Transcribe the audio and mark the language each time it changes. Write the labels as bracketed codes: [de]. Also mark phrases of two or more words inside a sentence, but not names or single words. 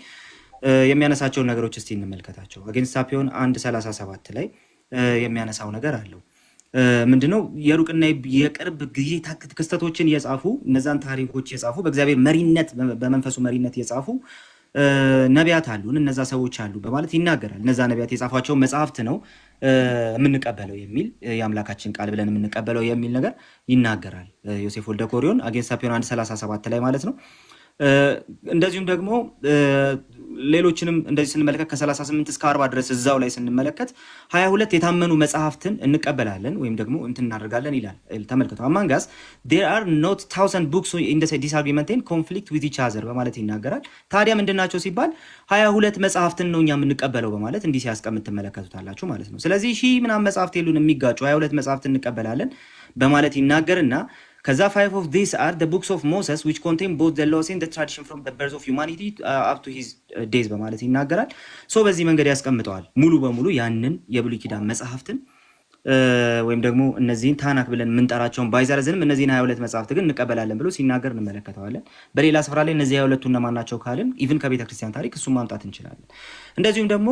[am] የሚያነሳቸውን ነገሮች እስቲ እንመልከታቸው። አጌንስት አፒዮን 1:37 ላይ የሚያነሳው ነገር አለው። ምንድነው የሩቅና የቅርብ ጊዜ ክስተቶችን የጻፉ እነዛን ታሪኮች የጻፉ በእግዚአብሔር መሪነት በመንፈሱ መሪነት የጻፉ ነቢያት አሉን፣ እነዛ ሰዎች አሉ በማለት ይናገራል። እነዛ ነቢያት የጻፏቸው መጽሐፍት ነው የምንቀበለው የሚል የአምላካችን ቃል ብለን የምንቀበለው የሚል ነገር ይናገራል ዮሴፍ ወልደ ኮሪዮን አጌንስት ሳፒዮን 1:37 ላይ ማለት ነው። እንደዚሁም ደግሞ ሌሎችንም እንደዚህ ስንመለከት ከ38 እስከ 40 ድረስ እዛው ላይ ስንመለከት 22 የታመኑ መጽሐፍትን እንቀበላለን ወይም ደግሞ እንትን እናደርጋለን ይላል። ተመልከቱ [en] among us there are not 1000 books in the disagreement and conflict with each other [am] በማለት ይናገራል። ታዲያ ምንድናቸው ሲባል 22 መጽሐፍትን ነው እኛ የምንቀበለው በማለት እንዲህ ሲያስቀምጥ ትመለከቱታላችሁ ማለት ነው። ስለዚህ ሺህ ምናምን መጽሐፍት የሉን የሚጋጩ 22 መጽሐፍትን እንቀበላለን በማለት ይናገርና ከዛ [en] 5 of these are the books of Moses which contain both the laws and the tradition from the birth of humanity up to his days [am] በማለት ይናገራል። ሶ በዚህ መንገድ ያስቀምጠዋል ሙሉ በሙሉ ያንን የብሉይ ኪዳን መጽሐፍትን ወይም ደግሞ እነዚህን ታናክ ብለን የምንጠራቸውን ባይዘረዝንም እነዚህን 22 መጽሐፍት ግን እንቀበላለን ብሎ ሲናገር እንመለከተዋለን። በሌላ ስፍራ ላይ እነዚህ 22ቱ እነማን ናቸው ካልን ኢቭን ከቤተ ክርስቲያን ታሪክ እሱን ማምጣት እንችላለን። እንደዚሁም ደግሞ